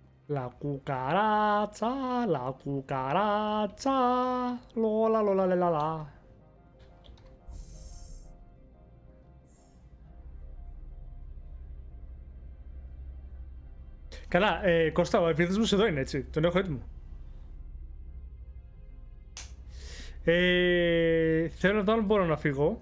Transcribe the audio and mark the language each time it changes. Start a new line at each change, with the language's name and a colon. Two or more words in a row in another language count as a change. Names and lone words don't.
Spanish: La cucaracha, la cucaracha, lola lola la la.
Greek: Καλά, Κώστα, ο επίθεσμος εδώ είναι, έτσι. Τον έχω έτοιμο. Θέλω να δω αν μπορώ να φύγω.